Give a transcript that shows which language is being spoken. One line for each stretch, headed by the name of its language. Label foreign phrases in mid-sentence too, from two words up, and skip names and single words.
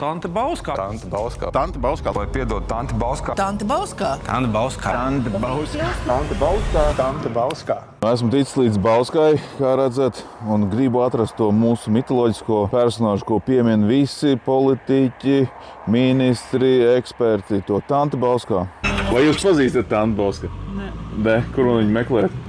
Latvian: Tante Bauskā. Tante Bauskā. Tante Bauskā. Lai piedod Tante Bauskā. Tante Bauskā. Tante Bauskā. Tante Bauskā. Tante Bauskā. Tante Bauskā. Esmu ticis līdz Bauskai, kā redzat, un gribu atrast to mūsu mitoloģisko personāžu, ko piemin visi politiķi, ministri, eksperti, to Tante Bauskā. Vai jūs pazīstat Tante Bauskā? Nē. Kur man viņu meklēt?